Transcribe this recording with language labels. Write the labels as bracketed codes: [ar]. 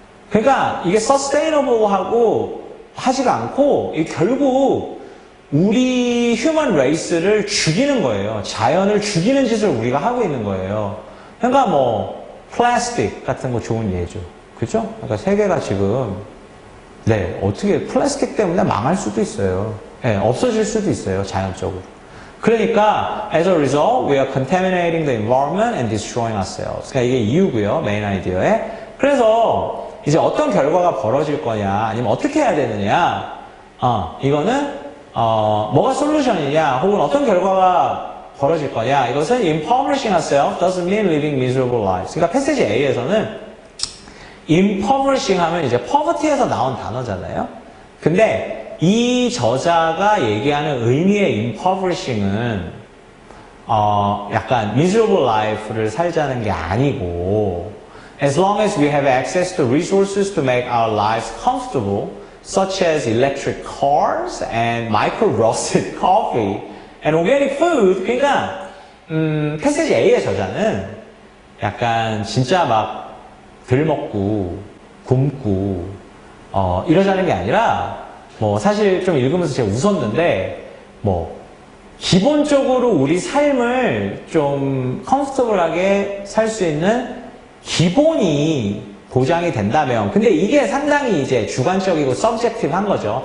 [ko] 그러니까 이게 서스테이너블하고 하지가 않고, 결국 우리 휴먼 레이스를 죽이는 거예요. 자연을 죽이는 짓을 우리가 하고 있는 거예요. 그러니까 뭐, 플라스틱 같은 거 좋은 예죠. 그죠? 그러니까 세계가 지금, 네, 어떻게 플라스틱 때문에 망할 수도 있어요. 네, 없어질 수도 있어요, 자연적으로. 그러니까 [en] as a result, we are contaminating the environment and destroying ourselves. [ko] 그러니까 이게 이유고요, 메인 아이디어에. 그래서 이제 어떤 결과가 벌어질 거냐, 아니면 어떻게 해야 되느냐, 이거는 뭐가 솔루션이냐, 혹은 어떤 결과가 벌어질 거냐, 이것은 [en] impoverishing ourselves doesn't mean living miserable lives. [ko] 그러니까 패시지 A에서는 impoverishing 하면 이제 poverty에서 나온 단어잖아요. 근데 이 저자가 얘기하는 의미의 impoverishing은 약간 miserable life를 살자는 게 아니고, [en] as long as we have access to resources to make our lives comfortable, such as electric cars and micro-roasted coffee and organic food. [ko] 그러니까 패시지 A의 저자는 약간 진짜 막 덜 먹고 굶고 이러자는 게 아니라, 뭐 사실 좀 읽으면서 제가 웃었는데, 뭐 기본적으로 우리 삶을 좀 컴포터블하게 살 수 있는 기본이 보장이 된다면, 근데 이게 상당히 이제 주관적이고 서브젝티브한 거죠.